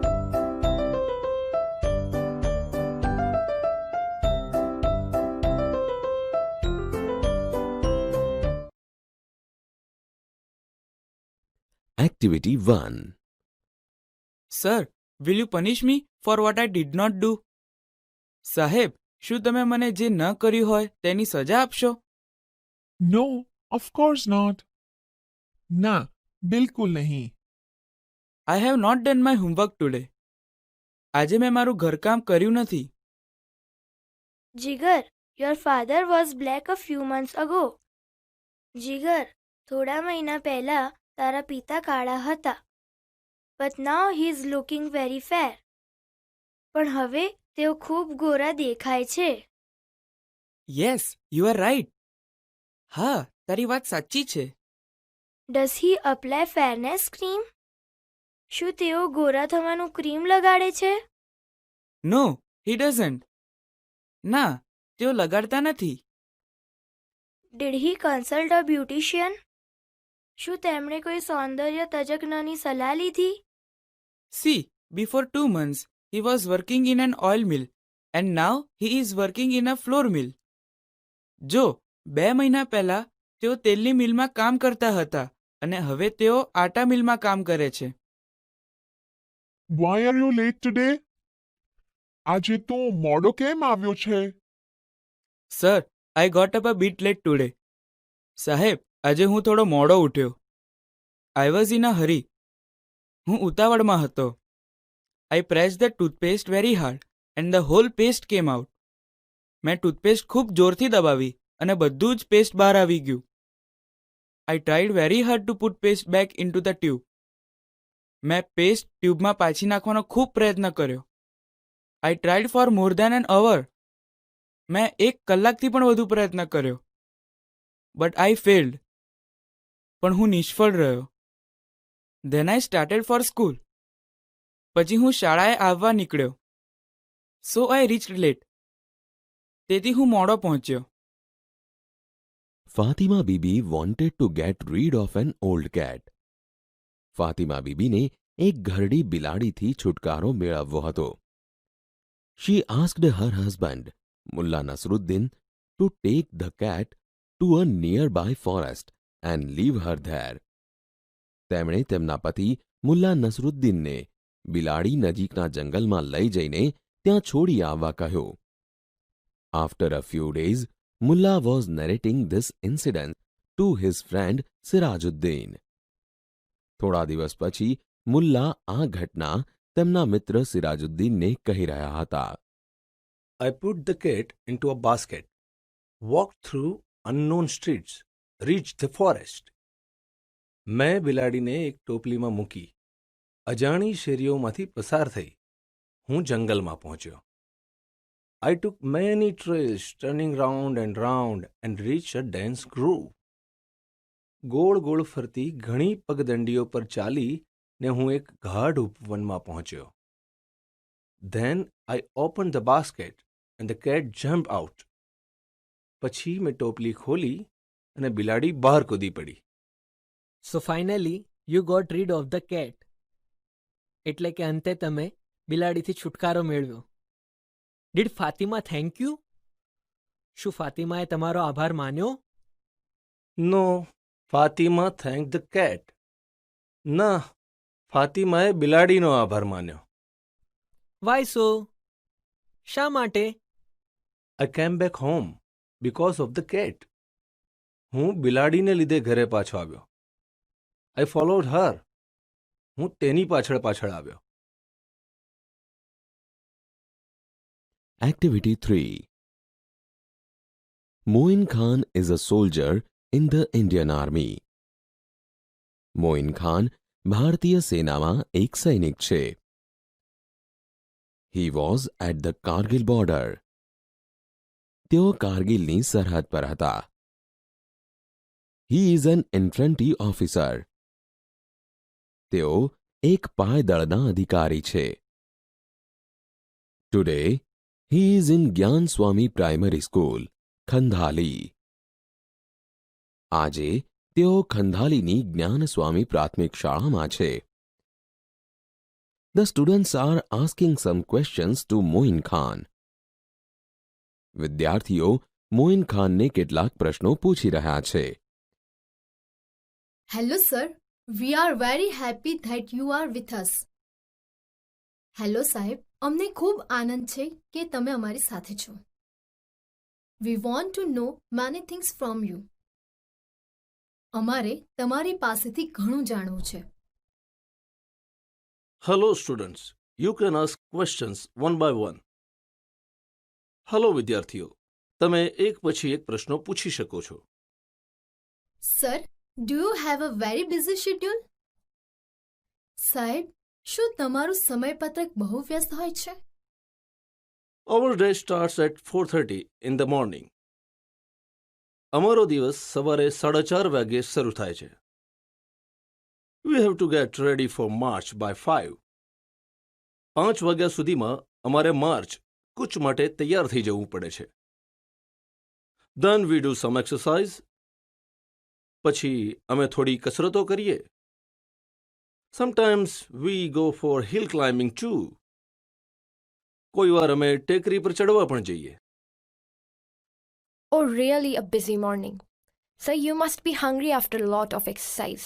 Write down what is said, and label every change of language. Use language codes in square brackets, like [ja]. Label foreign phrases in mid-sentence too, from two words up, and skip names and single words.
[en] Activity 1. Sir, will you punish me for what I did not do? [gu] સાહેબ, શું તમે મને જે ન કર્યું હોય તેની સજા આપશો? [en] No, of course not. [gu] ના બિલકુલ નહીં. [en] I have not done my homework today. [gu] આજે મેં મારું ઘરકામ કર્યું નથી. [en] Jigar, your father was black a few months ago. [gu] Jigar, થોડા મહિના પહેલા તારા પિતા કાળા હતા. [en] But now he is looking very fair. [gu] પણ હવે તેઓ ખૂબ ગોરા દેખાય છે. [en] Yes, you are right. [gu] હા, તારી વાત સાચી છે. [en] Does he apply fairness cream? [gu] શું તેઓ ગોરા થવાનું ક્રીમ લગાડે છે? [en] No, he doesn't. [gu] ના, તેઓ લગાડતા નથી. [en] Did he consult a beautician? [gu] શું તેમણે કોઈ સૌંદર્ય તજજ્ઞની સલાહ લીધી? [en] See, before 2 months, he was working in an oil mill and now he is working in a flour mill. [gu] જો, 2 મહિના પહેલા તેઓ તેલની મિલમાં કામ કરતા હતા અને હવે તેઓ આટા મિલમાં કામ કરે છે. [en] Why are you late today? [gu] આજે તો મોડો કેમ આવ્યો છે? [en] Sir, I got up a bit late today. [gu] સાહેબ, આજે હું થોડો મોડો ઉઠ્યો. [en] I was in a hurry. [gu] હું ઉતાવળમાં હતો. [en] I pressed the toothpaste very hard and the whole paste came out. [gu] મેં ટૂથપેસ્ટ ખૂબ જોરથી દબાવી અને બધું જ પેસ્ટ બહાર આવી ગયું. [en] I tried very hard to put paste back into the tube. [gu] મેં પેસ્ટ ટ્યુબમાં પાછી નાખવાનો ખૂબ પ્રયત્ન કર્યો. [en] I tried for more than an hour. [gu] મેં 1 કલાકથી પણ વધુ પ્રયત્ન કર્યો. [en] But I failed. [gu] પણ હું નિષ્ફળ રહ્યો. [en] Then I started for school. [gu] પછી હું શાળાએ આવવા નીકળ્યો. [en] So I reached late. [gu] તેથી હું મોડો પહોંચ્યો. [en] Fatima Bibi wanted to get rid of an old cat. [gu] ફાતિમા બીબીને એક ઘરડી બિલાડીથી છુટકારો મેળવવો હતો. [en] She asked her husband, Mullah Nasruddin, to take the cat to a nearby forest and leave her there. [gu] તેમણે તેમના પતિ મુલ્લા નસરુદ્દીનને બિલાડી નજીકના જંગલમાં લઈ જઈને ત્યાં છોડી આવવા કહ્યું. [en] After a few days, Mullah was narrating this incident to his friend Sirajuddin. [gu] થોડા દિવસ પછી મુલ્લા આ ઘટના તેમના મિત્ર સિરાજુદ્દીનને કહી રહ્યા હતા. [en] I put the cat into a basket, walked through unknown streets, reached the forest. [gu] મેં બિલાડીને એક ટોપલીમાં મૂકી, અજાણી શેરીઓમાંથી પસાર થઈ, હું જંગલમાં પહોંચ્યો. [en] I took many trails, turning round and reached a dense grove. [gu] ગોળ ગોળ ફરતી ઘણી પગદંડીઓ પર ચાલી ને હું એક ગાઢ ઉપવનમાં પહોંચ્યો. [en] Then I opened the basket and the cat jumped out. [gu] પછી મેં ટોપલી ખોલી અને બિલાડી બહાર કૂદી પડી. [en] So finally, you got rid of the cat. [gu] એટલે કે અંતે તમે બિલાડીથી છુટકારો મેળવ્યો. [en] Did Fatima thank you? [gu] શું ફાતિમાએ તમારો આભાર માન્યો? [en] No, Fatima thanked the cat. [gu] ના, ફાતિમાએ બિલાડીનો આભાર માન્યો. [en] Why so? [gu] શા માટે? [en] I came back home because of the cat. [gu] હું બિલાડીને લીધે ઘરે પાછો આવ્યો. [en] I followed her. [gu] હું તેની પાછળ આવ્યો. [en] Activity 3. Moin Khan is a soldier in the Indian Army. [gu] મોઇન ખાન ભારતીય સેનામાં એક સૈનિક છે. [en] He was at the Kargil border. [gu] તેઓ કારગિલની સરહદ પર હતા. [en] He is an infantry officer. [gu] તેઓ એક પાયદળના અધિકારી છે. [en] Today, he is in Gyan Swami Primary School, ખંધાલી. [gu] આજે તેઓ ખંધાલીની જ્ઞાનસ્વામી પ્રાથમિક શાળામાં છે. [en] The students are asking some questions to મોઇન ખાન. [gu] વિદ્યાર્થીઓ મોઇન ખાનને કેટલાક પ્રશ્નો પૂછી રહ્યા છે. [en] Hello, sir. We are very happy that you are with us. [gu] હેલો સાહેબ, અમને ખૂબ આનંદ છે કે તમે અમારી સાથે છો. [en] We want to know many things from you. [gu] અમારે તમારી પાસેથી ઘણું જાણવું છે. [en] Hello, students. You can ask questions one by one. [gu] Hello, વિદ્યાર્થીઓ. તમે એક પછી એક પ્રશ્નો પૂછી શકો છો. [en] સર, do you have a very busy schedule? [gu] સાહેબ, શું તમારું સમયપત્રક બહુ વ્યસ્ત હોય છે? [en] Our day starts at 4:30 in the morning. [gu] અમારો દિવસ સવારે 4:30 વાગ્યે શરૂ થાય છે. [en] We have to get ready for march by 5. [gu] 5 વાગ્યા સુધીમાં અમારે માર્ચ કૂચ માટે તૈયાર થઈ જવું પડે છે. [en] Then we do some exercise. [gu] પછી અમે થોડી કસરતો કરીએ. [en] Sometimes we go for hill climbing too. [gu] કોઈ વાર અમે ટેકરી પર ચડવા પણ જઈએ. [en] Oh, really a busy morning. So you must be hungry after a lot of exercise.